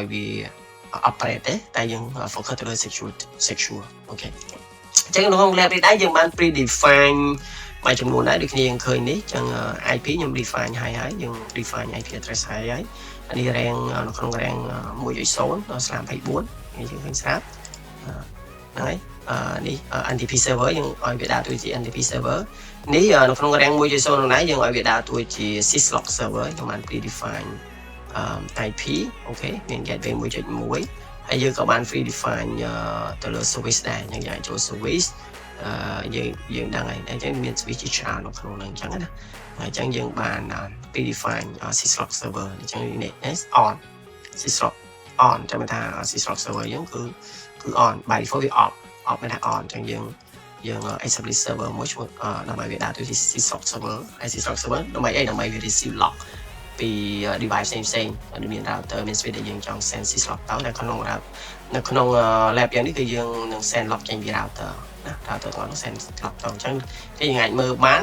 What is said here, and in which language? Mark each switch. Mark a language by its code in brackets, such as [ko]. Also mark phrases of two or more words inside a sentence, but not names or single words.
[km] វា operate ទេតែយើង focus ទៅលើ secure អូខេចឹងក្នុង lab នេះដែរយើងបាន predefine មួយចំនួនដែរដូចគ្នាយើងឃើញនេះចឹង IP ខ្ញុំ define ហើយយើង [en] define IP address [km] ហើយនេះ rank នៅក្នុង rank 1.0 ដល់ស្លាម24នេះយើងឃើញស្រាប់ហ្នឹងហើយនេះ [en] NTP server [km] យើងឲ្យវាដើរតួជា [en] NTP server [km] នេះនៅក្នុង rank 1.0 នោះដែរយើងឲ្យវាដើរតួជា [en] syslog server [km] ខ្ញុំបាន predefine IP អូខេមាន [en] gateway 1.1 [km] ហើយយើងក៏បាន [en] free define [km] ទៅលើ service ដែរអញ្ចឹងយើងចូល service យើងដឹងហើយអញ្ចឹងមាន switch ជាច្រើននៅក្នុងហ្នឹងអញ្ចឹងណាហើយអញ្ចឹងយើងបាន [en] free define syslog server [km] អញ្ចឹងនេះ [en] on syslog on [km] ចាំថា [en] syslog server [km] យើងគឺ [en] on by default [km] វា off មានថា on អញ្ចឹងយើង [en] establish server [km] មួយឈ្មោះដើម្បីវាដើរទៅជា [en] syslog server [km] ហើយ [en] syslog server [km] ដើម្បីអីដើម្បីវា [en] receive log [km] ពី device ផ្សេងៗមាន router មាន switch ដែលយើងចង់ [en] send syslog [km] ទៅនៅក្នុង lab យ៉ាងនេះគឺយើងនឹង [en] send log [km] ចេញពី router ណា router ទៅ [en] send log [km] ទៅអញ្ចឹងគេយើងអាចមើលបាន